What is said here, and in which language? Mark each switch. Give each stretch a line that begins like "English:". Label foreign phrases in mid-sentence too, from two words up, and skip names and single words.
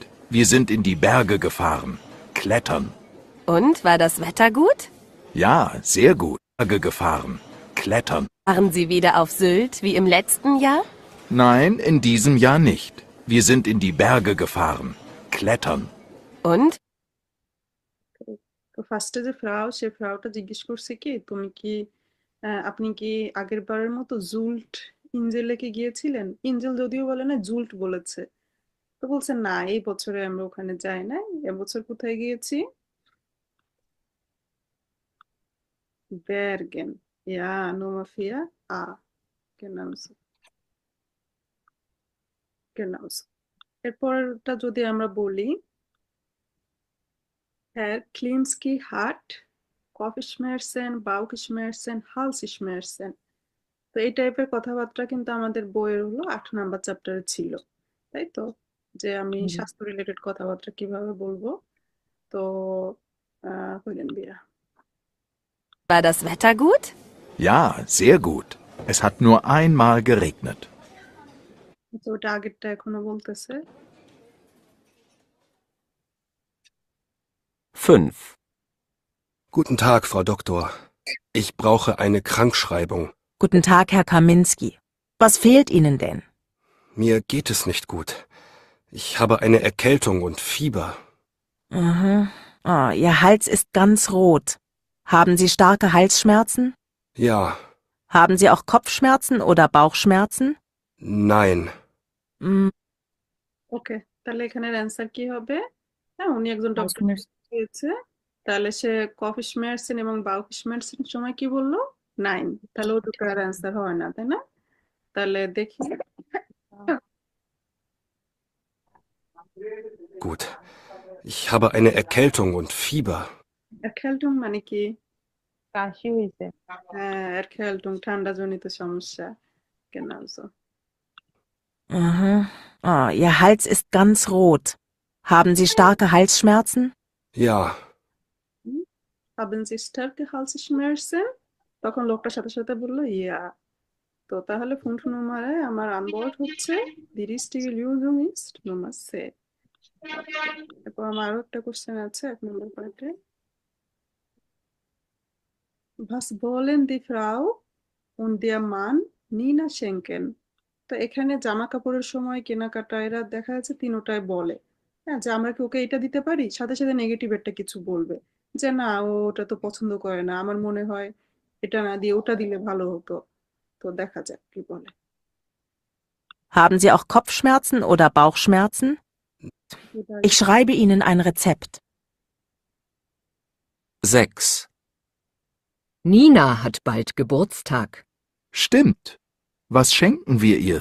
German: Wir sind in die Berge gefahren. Klettern. Und war das Wetter gut? Ja, sehr gut. Berge gefahren. Klettern. Waren Sie wieder auf Sylt wie im letzten Jahr? Nein, in diesem Jahr nicht. Wir sind in die Berge gefahren. Klettern. Und?
Bangla: তো ফার্স্টে যে সে ফ্রাউটা জিজ্ঞেস করছে কি তুমি কি আপনি কি আগের বারের মতো জুল্ট ইঞ্জেলে কি গিয়েছিলেন ইঞ্জেল যদিও বলে না জুল্ট বলেছে তো বলছে না এই বছরে আমরা ওখানে যাই না এবছর কোথায় গিয়েছি
German: Bergen ja Nummer 4 A genau so genau so
Bangla: এরপরটা যদি আমরা বলি
German: Herr Klimski hat Kopfschmerzen, Bauchschmerzen, Halsschmerzen.
Bangla: তো এই টাইপের কথাবার্তা কিন্তু আমাদের বইয়ের হলো 8
English: number chapter
Bangla: ছিল তাই তো যে আমি স্বাস্থ্য রিলেটেড কথাবার্তা কিভাবে বলবো তো
German: hören wir War das Wetter gut? Ja, sehr gut. Es hat nur einmal geregnet.
Bangla: তো ওটা আগেরটা এখনো বলতেছে
German: 5. Guten Tag, Frau Doktor. Ich brauche eine Krankschreibung. Guten Tag, Herr Kaminski. Was fehlt Ihnen denn? Mir geht es nicht gut. Ich habe eine Erkältung und Fieber. Mhm. Oh, Ihr Hals ist ganz rot. Haben Sie starke Halsschmerzen? Ja, Haben Sie auch Kopfschmerzen oder Bauchschmerzen? nein. Mm,
Bangla: ওকে, তাহলে এখানের অ্যান্সার কি হবে? হ্যাঁ, উনি একজন ডক্টর পেয়েছে, তাহলে সে কফিশমেরসিন এবং বাউফিশমেরসিন সময় কি বললো? 9। তাহলে ও দুটো আর অ্যান্সার হয় না, তাই না? তাহলে দেখি।
German: Gut. Ich habe eine Erkältung und Fieber.
Bangla: এরখেলটুং মানে কি? কাশি হয়েছে। হ্যাঁ, এরখেলটুং ঠান্ডাজনিত সমস্যা। Genau so.
German: mhm. Oh, Ihr Hals ist ganz rot. Haben Sie starke Halsschmerzen? Ja, Haben Sie starke Halsschmerzen?
Bangla: তখন লোকটার সাথে সাথে বললো ইয়া। তো তাহলে
German: Punkt Nummer
Bangla: আমার Antwort হচ্ছে
German: die richtige Lösung ist Nummer C।
Bangla: এরপর আমার আরো একটা কোশ্চেন আছে 1 নম্বর পার্টে।
German: Was wollen die Frau und der Mann Nina schenken?
Bangla: তো এখানে জামা কাপড়ের সময় কেনাকাটা এরা দেখা যাচ্ছে তিনোটাই বলে, হ্যাঁ, যে আমরা কি ওকে এটা দিতে পারি, সাথে সাথে নেগেটিভ একটা কিছু বলবে যে না ও ওটা তো পছন্দ করে না, আমার মনে হয় এটা না দিয়ে ওটা দিলে ভালো হতো। তো দেখা যাক কি বলে।
German: Haben Sie auch Kopfschmerzen oder Bauchschmerzen? Ich schreibe Ihnen ein Rezept. 6. Nina hat bald Geburtstag. Stimmt. Was schenken wir ihr?